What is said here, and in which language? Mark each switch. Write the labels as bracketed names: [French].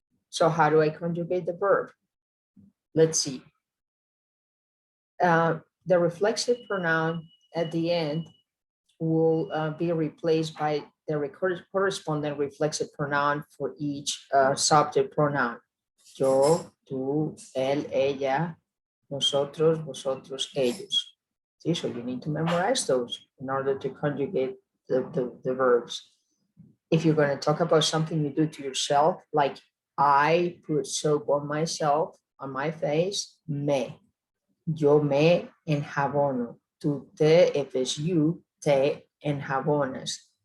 [English] So how do I conjugate the verb? Let's see. The reflexive pronoun at the end will be replaced by the corresponding reflexive pronoun for each subject pronoun. [Spanish] Yo, tú, él, ella, nosotros, vosotros, ellos. [English] See, so you need to memorize those in order to conjugate the verbs. If you're going to talk about something you do to yourself, like I put soap on myself, on my face, me. [Spanish] Yo me enjabono. Tú te, [English] if it's you, [Spanish] te enjabonas.